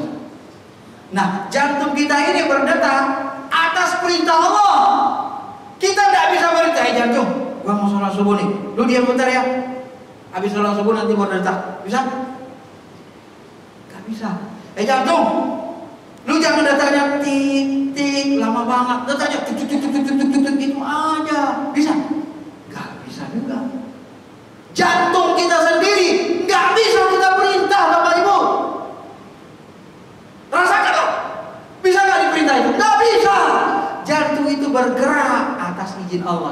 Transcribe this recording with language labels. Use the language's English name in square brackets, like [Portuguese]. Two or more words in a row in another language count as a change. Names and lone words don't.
[Indonesian] Nah, jantung kita ini berdetak atas perintah Allah. Kita tidak bisa berintah, jantung, gua mau sholat subuh nih, lu diam bentar ya. Habis sholat subuh nanti berdetak, bisa? Gak bisa. Jantung, lu jangan detaknya tik tik lama banget, detaknya tik tik tik tik tik tik tik itu aja, bisa? Gak bisa juga. Jantung kita sendiri gak bisa kita perintah, Bapak Ibu. Rasakanlah, bisa gak diperintah itu? Gak bisa. Jantung itu bergerak atas izin Allah.